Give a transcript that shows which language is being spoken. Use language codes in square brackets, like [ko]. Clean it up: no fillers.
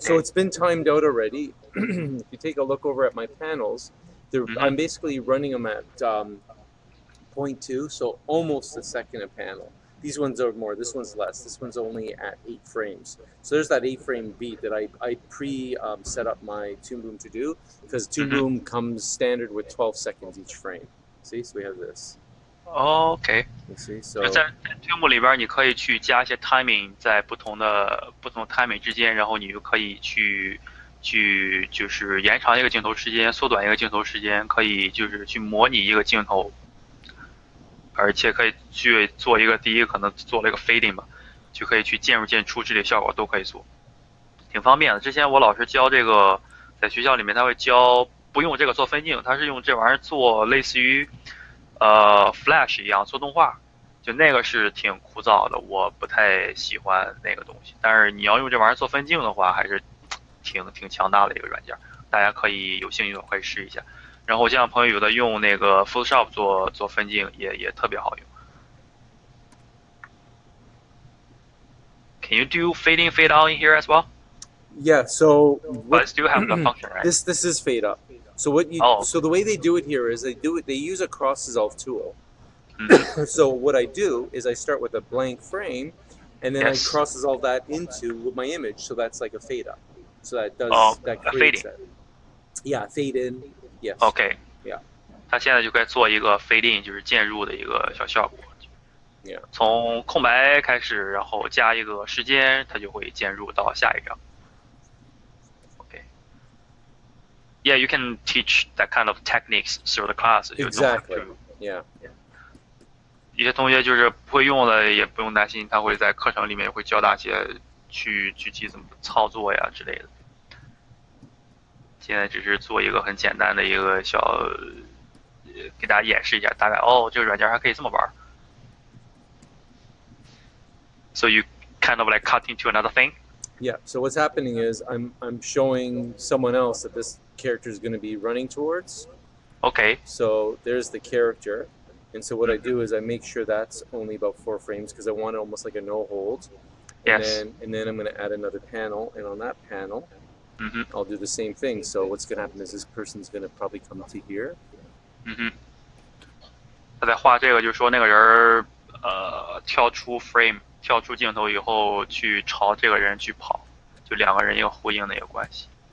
[en] So it's been timed out already. If you take a look over at my panels, I'm basically running them at 0.2, so almost a second a panel. These ones are more, this one's less. This one's only at 8 frames. So there's that 8 frame beat that I set up my Toon Boom to do, because Toon Boom comes standard with 12 seconds each frame. See, so we have this. Oh, okay. You see, so [zh] 就在 Toon Boom 里边，你可以去加一些 timing， 在不同 timing 之间，然后你就可以去就是延长一个镜头时间，缩短一个镜头时间，可以就是去模拟一个镜头。而且可以去做一个第一个可能做了一个 fading 吧，就可以去渐入渐出这类效果都可以做，挺方便的。之前我老师教这个，在学校里面他会教不用这个做分镜，他是用这玩意儿做类似于Flash 一样做动画，就那个是挺枯燥的，我不太喜欢那个东西。但是你要用这玩意儿做分镜的话，还是挺强大的一个软件，大家可以有兴趣的可以试一下。然后我见到朋友有的用那个 Photoshop 做分镜，也特别好用。 [en] Can you do fading, fade out in here as well? Yeah. So. But it still have the function, right? This is fade up. So so the way they do it here is they use a cross dissolve tool. So what I do is I start with a blank frame, and then I cross dissolve that into my image. So that's like a fade up. So that creates that. Yeah, fade in. Yes. Okay. Yeah. [zh] 它现在就该做一个fade in，就是渐入的一个小效果。 [en] Yeah. [zh] 从空白开始，然后加一个时间，它就会渐入到下一张。 [en] Okay. Yeah, you can teach that kind of techniques through the class. Exactly. Yeah. [zh] 有些同学就是不会用的，也不用担心，他会在课程里面会教大家去具体怎么操作呀之类的。现在只是做一个很简单的一个小，给大家演示一下，大概这个软件还可以这么玩。 [en] So you kind of like cut into another thing. Yeah. So what's happening is I'm showing someone else that this character is going to be running towards. Okay. So there's the character, and so what I do is I make sure that's only about 4 frames because I want it almost like a no hold. Yes. And then I'm going to add another panel, and on that panel, I'll do the same thing. So what's going to happen is this person's going to probably come to here. [zh] 他在画这个，就是说那个人跳出 frame。跳出镜头以后，去朝这个人去跑，就两个人一个呼应的一个关系。